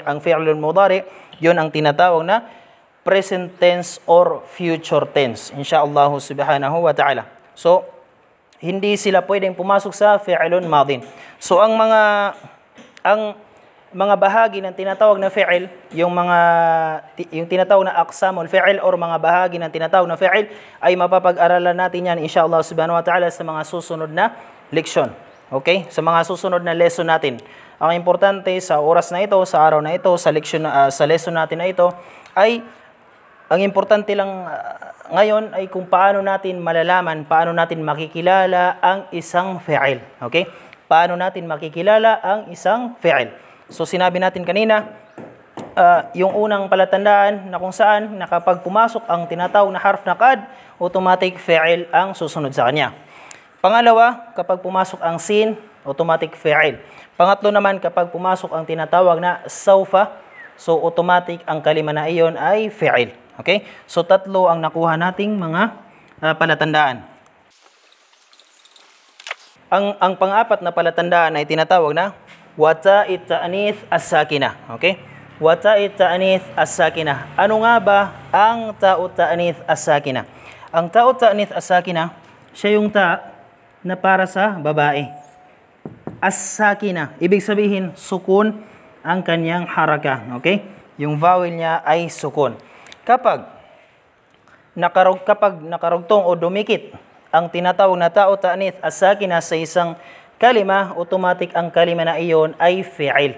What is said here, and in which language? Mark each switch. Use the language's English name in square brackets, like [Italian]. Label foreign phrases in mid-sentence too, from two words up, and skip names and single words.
[Filipino] Ang [Arabic] الفعل المضارع, [Filipino] yun ang tinatawag na [English] present tense or future tense. [Arabic] إن شاء الله سبحانه وتعالى. [Filipino] So, hindi sila pwedeng pumasok sa [Arabic] فعل ماض. [Filipino] So ang mga bahagi ng tinatawag na fi'il, yung tinatawag na [Arabic] أقسام الفعل [Filipino] or mga bahagi ng tinatawag na fi'il ay mapapag-aralan natin yan [Arabic] إن شاء الله سبحانه وتعالى [Filipino] sa mga susunod na leksyon. Okay? Sa mga susunod na lesson natin. Ang importante sa oras na ito, sa araw na ito, sa lesson natin na ito ay ang importante lang ngayon ay kung paano natin malalaman, paano natin makikilala ang isang fi'il. Okay? Paano natin makikilala ang isang fi'il. So sinabi natin kanina, yung unang palatandaan na kung saan na kapag pumasok ang tinatawag na harf na qad, automatic fi'il ang susunod sa kanya. Pangalawa, kapag pumasok ang sin, automatic fi'il. Pangatlo naman, kapag pumasok ang tinatawag na sawfa, so automatic ang kalima na iyon ay fi'il. Okay? So, tatlo ang nakuha nating mga palatandaan. Ang pang-apat na palatandaan ay tinatawag na [Arabic] وتاء التأنيث الساكنة. [Filipino] Okay? [Arabic] وتاء التأنيث الساكنة. [Filipino] Ano nga ba ang [Arabic] تاء التأنيث الساكنة. [Filipino] Ang [Arabic] تاء التأنيث الساكنة, [Filipino] siya yung ta na para sa babae. As-sakina, ibig sabihin sukun ang kanyang haraka. Okay? Yung vowel niya ay sukun. Kapag nakarugtong o dumikit ang tinatawag na [Arabic] تاء التأنيث الساكنة [Filipino] sa isang kalima, automatic ang kalima na iyon ay fi'il.